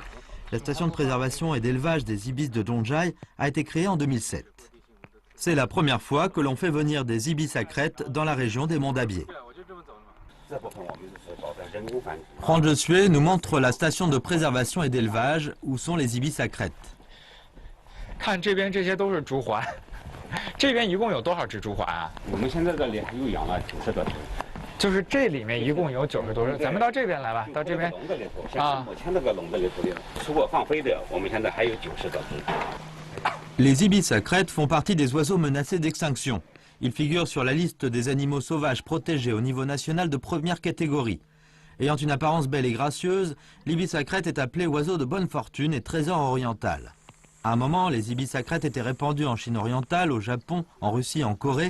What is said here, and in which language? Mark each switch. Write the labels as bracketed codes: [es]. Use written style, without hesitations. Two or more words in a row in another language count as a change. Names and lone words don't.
[fr] La station de préservation et d'élevage des ibis de Dongjai a été créée en 2007. C'est la première fois que l'on fait venir des ibis à crête dans la région des Monts d'Abier. Juan Josué nous montre la station de préservation et d'élevage où sont les ibis à crête. [zh] 看这边这些都是朱鹮，这边一共有多少只朱鹮啊？我们现在这里还有养了90多只。就是这里面一共有90多只，咱们到这边来吧，到这边。啊，目前这个笼子里头的，除过放飞的，我们现在还有90多只。 [fr] Les ibis à crête font partie des oiseaux menacés d'extinction. Ils figurent sur la liste des animaux sauvages protégés au niveau national de première catégorie. Ayant une apparence belle et gracieuse, l'ibis à crête est appelé oiseau de bonne fortune et trésor oriental. À un moment, les ibis à crête étaient répandus en Chine orientale, au Japon, en Russie et en Corée.